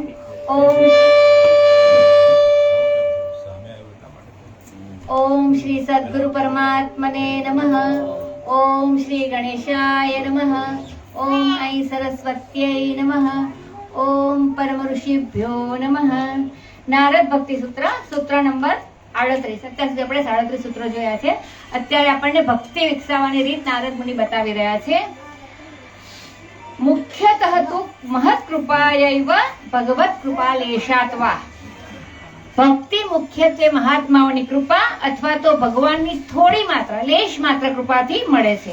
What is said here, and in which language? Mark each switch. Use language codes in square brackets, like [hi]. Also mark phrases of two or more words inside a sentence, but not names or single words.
[sa] ओम ओम श्री सद्गुरु परमात्मने नमः। ओम श्री गणेशाय नमः। ओम ऐ सरस्वत्यै नमः। ओम परम ऋषिभ्यो नमः। नारद भक्ति सूत्र नंबर 38। [gu] અત્યાર સુધી આપણે 37 સૂત્રો જોયા છે। અત્યારે આપણને ભક્તિ વિકસાવવાની રીત નારદ મુનિ બતાવી રહ્યા છે। [sa] मुख्यतः तु महत् कृपयैव भगवत् कृपा लेशाद्वा। [gu] ભક્તિ મુખ્યત્વે મહાત્માઓની કૃપા અથવા તો ભગવાનની થોડી માત્રા લેશ માત્ર કૃપાથી મળે છે।